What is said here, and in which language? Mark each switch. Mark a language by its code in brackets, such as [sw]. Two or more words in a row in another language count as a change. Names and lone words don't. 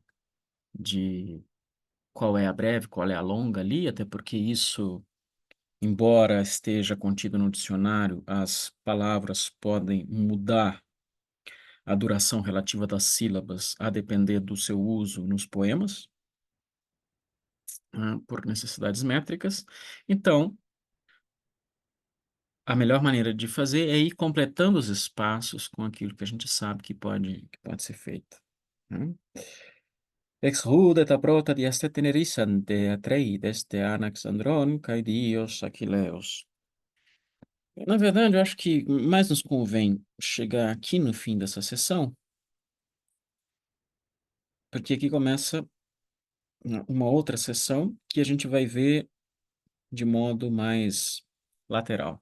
[pt] de qual é a breve, qual é a longa ali, até porque isso embora esteja contido no dicionário, as palavras podem mudar a duração relativa das sílabas a depender do seu uso nos poemas, por necessidades métricas. Então, a melhor maneira de fazer é ir completando os espaços com aquilo que a gente sabe que pode ser feito, né. [el] Ἐξ οὗ δὴ τὰ πρῶτα διαστήτην ἐρίσαντε Ἀτρεΐδης τε ἄναξ ἀνδρῶν καὶ δῖος Ἀχιλλεύς. [pt] Na verdade, eu acho que mais nos convém chegar aqui no fim dessa sessão, porque aqui começa uma outra sessão que a gente vai ver de modo mais lateral.